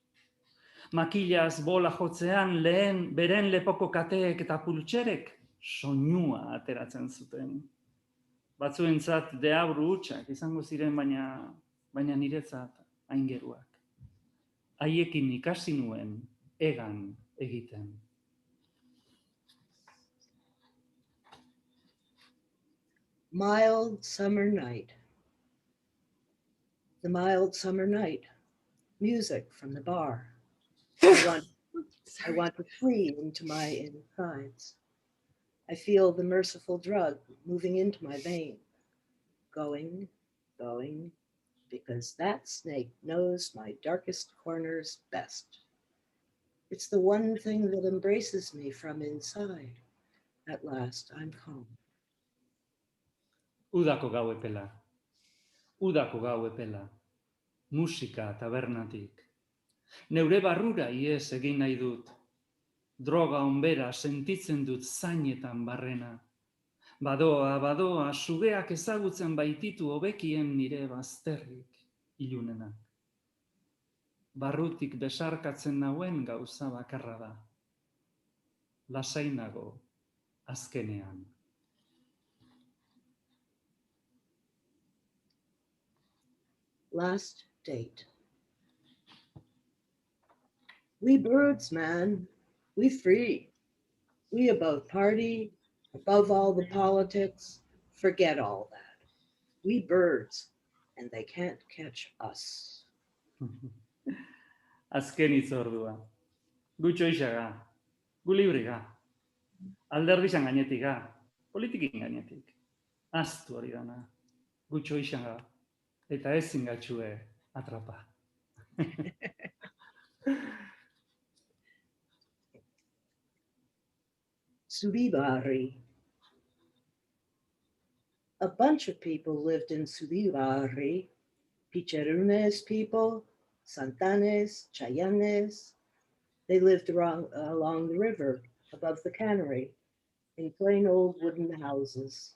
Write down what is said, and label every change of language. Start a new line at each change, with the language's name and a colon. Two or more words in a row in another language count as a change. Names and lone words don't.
Basque: Makilaz bola jotzean lehen beren lepoko kateek eta pultserek soinua ateratzen zuten. Batzuentzat deabru hutsak izango ziren, baina niretzat aingeruak. Haiekin ikasi nuen egan egiten.
English: Mild summer night. The mild summer night. Music from the bar. I want to flee into my insides. I feel the merciful drug moving into my vein. Going, because that snake knows my darkest corners best. It's the one thing that embraces me from inside. At last, I'm home.
Basque: Udako gau epela. Udako gau epela. Musika tabernatik. Neure barrura ies egin nahi dut. Droga onbera sentitzen dut zainetan barrena. Badoa, sugeak ezagutzen baititu hobekien nire bazterrik ilunenak. Barrutik besarkatzen nauen gauza bakarra da. Lasainago azkenean.
English: Last date. We birds, man, we free. We above party, above all the politics, forget all that. We birds, and they can't catch us.
Basque: Azken itzordua. Gu txoixaga, gu libriga. Alderdizan gainetika, politikin gainetik. Aztu hori dana, gu txoixaga, eta ezin gatxue atrapa.
English: Subibari. A bunch of people lived in Subibari. Picherunes people, Santanes, Chayanes. They lived along the river, above the cannery, in plain old wooden houses.